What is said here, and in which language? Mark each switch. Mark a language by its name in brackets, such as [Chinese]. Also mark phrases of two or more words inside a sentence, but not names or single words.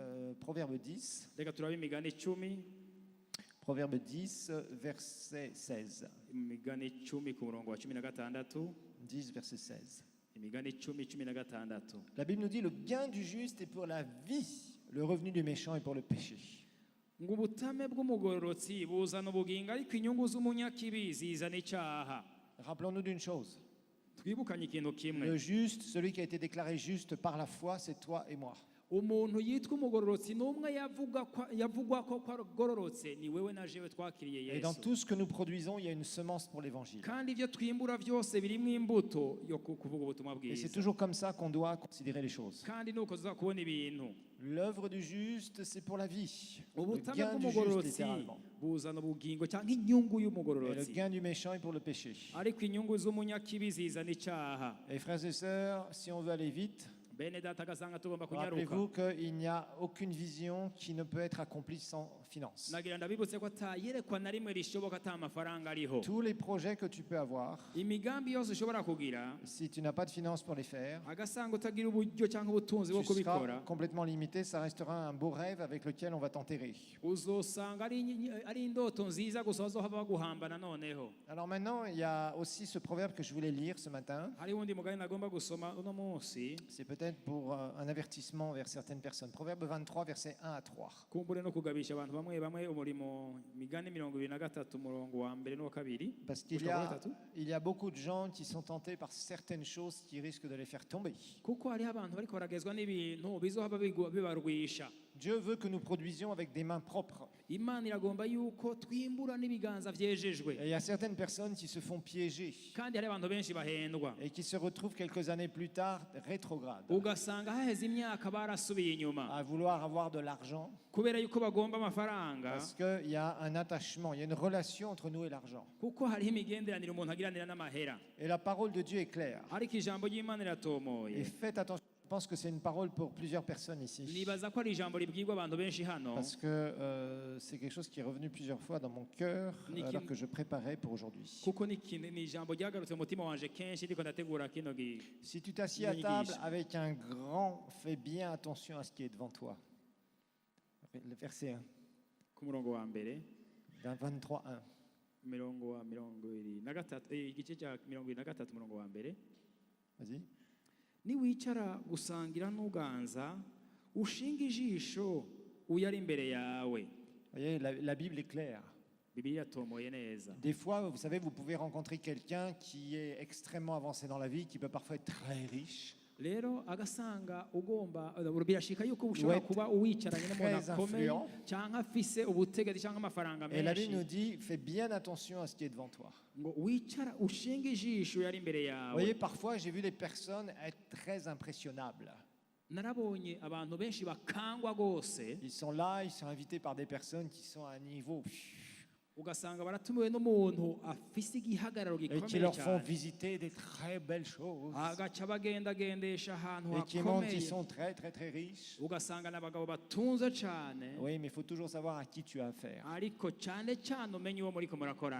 [French] Proverbe 10. [Rundi] reka turabe imigani 10. [French] Proverbe 10, verset 16. [Rundi] Imigani 10 ku murongo wa 16. [French] 10, verset 16. [Rundi] Imigani 10:16. [French] La Bible nous dit, le gain du juste est pour la vie, le revenu du méchant est pour le péché. [Rundi] ngo ubutame bw'umugororotsi buzana ubugingo ariko inyungu z'umunyakibi zizana icyaha. [French] Rappelons-nous d'une chose. [Rundi] Twibukanye ikintu kimwe. [French] Le juste, celui qui a été déclaré juste par la foi, c'est toi et moi. [Rundi] Umuntu yitwa umugororotsi n'umwe yavugwa ko agororotse ni wewe na jewe twakiriye Yesu. [French] Et dans tout ce que nous produisons, il y a une semence pour l'évangile. [Rundi] Kandi ibyo twimbura byose birimo imbuto yo kuvuga ubutumwa [French] Et c'est [Rundi] bwiza. [French] toujours comme ça qu'on doit considérer les choses. [Rundi] Kandi nuko tuzakubona ibintu. [French] L'œuvre du juste, c'est pour la vie. Le [Rundi] Ubutame [French] gain du juste, [Rundi] bw'umugororotsi [French] littéralement. [Rundi] buzana ubugingo cyangwa inyungu [French] Et le [Rundi] y'umugororotsi. [French] gain du méchant est pour le péché. [Rundi] Ariko inyungu z'umunyakibi zizana icyaha. [French] Et frères et sœurs, si on veut aller vite, [Rundi] Bene data gasanga tugomba kunyaruka. [French] rappelez-vous qu'il n'y a aucune vision qui ne peut être accomplie sans finance. [Rundi] Nagira ndabibutse ko atayerekwa na rimwe rishoboka ata amafaranga ariho. [French] Tous les projets que tu peux avoir, [Rundi] Imigambi yose ushobora kugira [French] si tu n'as pas de finances pour les faire, [Rundi] agasanga utagira uburyo cyangwa ubutunzi bwo [French] tu seras [Rundi] kubikora, [French] complètement limité. Ça restera un beau rêve avec lequel on va t'enterrer. [Rundi] uzosanga ari indoto nziza gusa bazohava baguhambana noneho. [French] Alors maintenant, il y a aussi ce proverbe que je voulais lire ce matin. [Rundi] Hari wundi mugani nagomba gusoma uno munsi, [French] C'est peut-être pour un avertissement vers certaines personnes. Proverbe 23, versets 1 à 3. [Rundi] kumbure no kugabisha abantu bamwe bamwe umurimo migani 23 umurongo wa mbere n'uwa kabiri. [French] Parce qu'il y a beaucoup de gens qui sont tentés par certaines choses qui risquent de les faire tomber. [Rundi] Kuko hari abantu bariko baragezwa n'ibintu bizohava bibarwisha. [French] Dieu veut que nous produisions avec des mains propres. [Rundi] Imana iragomba yuko twimbura n'ibiganza vyejejwe. [French] Et il y a certaines personnes qui se font piéger [Rundi] Kandi hari abantu benshi bahendwa. [French] et qui se retrouvent quelques années plus tard rétrogrades, [Rundi] Ugasanga haheze imyaka barasubiye inyuma [French] à vouloir avoir de l'argent, [Rundi] kubera yuko bagomba amafaranga, [French] parce qu'il y a un attachement, il y a une relation entre nous et l'argent. [Rundi] kuko hariho imigenderanire umuntu agiranira n'amahera. [French] Et la parole de Dieu est claire. [Rundi] Ariko ijambo ry'Imana [French] Et [Rundi] iratomoye. [French] faites attention, je pense que c'est une parole pour plusieurs personnes ici. [Rundi] Nibaza ko ari ijambo ribwirwa abantu benshi hano, [French] Parce que c'est quelque chose qui est revenu plusieurs fois dans mon cœur alors que je préparais pour aujourd'hui. [Rundi] kuko ni ijambo ryagarutse mu mutima wanje kenshi ndiko ndategura kino [French] Si tu t'assieds à table avec un grand, fais bien attention à ce qui est devant toi. Le verset 1, [Rundi] ku murongo wa mbere, 23, 1. mirongo wa 23, igice cya 23 umurongo wa mbere. [French] Vas-y. [Rundi] Niwicara gusangira n'uganza ushinga ijisho uyari imbere yawe. [French] Vous voyez, la Bible est claire. [Rundi] Bibiliya tomoye neza. [French] Des fois, vous savez, vous pouvez rencontrer quelqu'un qui est extrêmement avancé dans la vie, qui peut parfois être très riche. [Rundi] Rero agasanga ugomba birashika yuko ushobora kuba uwicaranye n'umuntu akomeye cyangwa afise ubutegetsi cyangwa amafaranga [French] Et la Bible nous [Rundi] menshi, [French] dit, fais bien attention à ce qui est devant toi. [Rundi] ngo wicara ushinga ijisho yari imbere [French] Vous [Rundi] yawe. [French] voyez, parfois, j'ai vu des personnes être très impressionnables. [Rundi] Narabonye abantu benshi bakangwa gose, [French] Ils sont là, ils sont invités par des personnes qui sont à un niveau [Rundi] ugasanga baratumiwe n'umuntu afise igihagararo [French] et qui [Rundi] gikomeye [French] leur font [Rundi] cyane, [French] visiter des très belles choses [Rundi] agaca bagendagendesha ahantu [French] et qui montrent qu'ils [Rundi] hakomeye, [French] sont très très très riches. [Rundi] ugasanga n'abagabo batunze cyane. [French] Oui, mais il faut toujours savoir à qui tu as affaire. [Rundi] Ariko cyane cyane umenye uwo muriko murakorana.